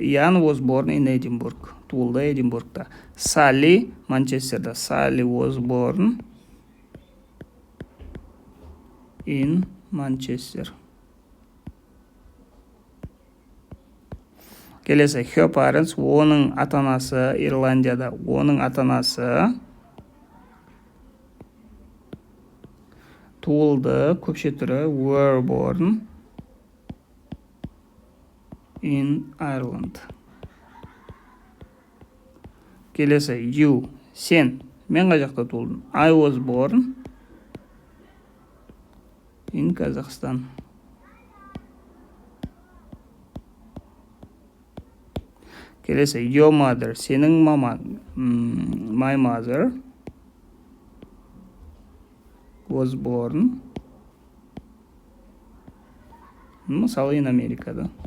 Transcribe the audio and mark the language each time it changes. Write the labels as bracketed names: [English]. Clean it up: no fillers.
[English] Иан was born in Edinburgh. [Kazakh] Туылды Эдинбургта. Салли Манчестерда. [English] Салли was born in Manchester. [Kazakh] Келесі, [English] her parents, [Kazakh] оның ата-анасы Ирландияда. Оның ата-анасы туылды, көпше түрі [English] were born in Ireland. [Kazakh] Келесі, [English] you, [Kazakh] сен, мен қай жақта туылдым? [English] I was born in Kazakhstan. [Kazakh] Келесі, [English] your mother, [Kazakh] сенің мамаң. [English] My mother was born, [Kazakh] мысалы, [English] in America, да?